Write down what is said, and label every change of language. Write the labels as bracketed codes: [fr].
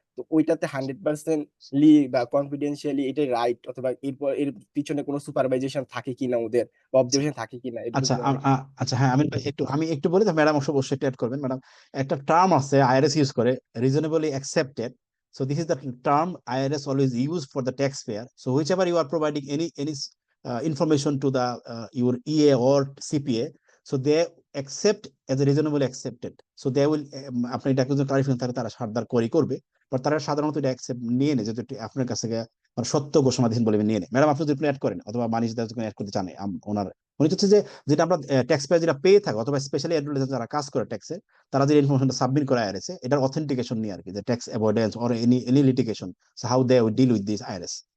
[bn] তো ওইটাতে 100% বা কনফিডেন্সিয়ালি এটাই রাইট, অথবা এরপর এর পিছনে কোনো সুপারভাইজেশন থাকে কিনা ওদের, বা অবজারভেশন থাকে কিনা, এটা আচ্ছা যদি আমাদের। আচ্ছা হ্যাঁ, আমি একটু বলি, ম্যাডাম অবশ্যই অ্যাড করবেন। ম্যাডাম একটা টার্ম আছে আইআরএস ইউজ করে, reasonably accepted. [en] So this is the term IRS always use for the taxpayer. So whichever you are providing any information to the your EA or CPA, so they accept as a reasonably accepted. So they will [bn] আপনি এটা কিছু clarification থাকে তারা সারদার query করবে, but তারা সাধারণত এটা accept নিয়ে নেয়, যেহেতু আপনার কাছে মানে সত্য ঘোষণা দিয়েছেন বলে নিয়ে নেয়। ম্যাডাম আপনি যদি অ্যাড করেন অথবা মানিশ দা যদি অ্যাড করতে চান ওনার উনি হচ্ছে যে যেটা আমরা ট্যাক্স পেয়ার যেটা পেয়ে থাকো অথবা স্পেশালি অ্যাডভার্টাইজার যারা কাজ করে ট্যাক্সে তারা যে ইনফরমেশনটা সাবমিট করে আইআরএস এটার অথেন্টিকেশন নিয়ে আর কি, যে [en] Tax avoidance or any litigation, so how they deal with this IRS.